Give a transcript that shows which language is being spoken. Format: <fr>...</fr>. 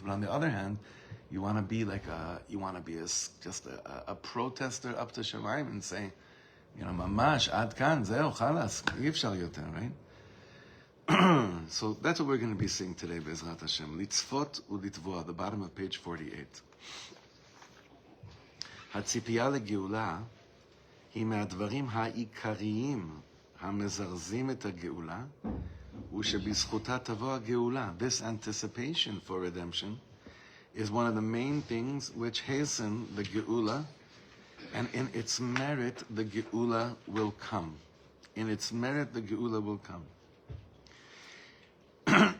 <en>But on the other hand, you want to be just a protester up to Shemayim and say, mamash,</en> <he>ad kan, zeo, chalas, yifshal yoter,</he> <en>right? So that's what we're going to be seeing today, Be'ezrat Hashem. Litzvot u'litvoa, the bottom of page 48.</en> <he>הציפייה לגאולה היא מהדברים העיקריים המזרזים את הגאולה U'shebizchuta tavo geula.</he> <en>This anticipation for redemption is one of the main things which hasten the geula, and in its merit the geula will come. In its merit the geula will come.</en>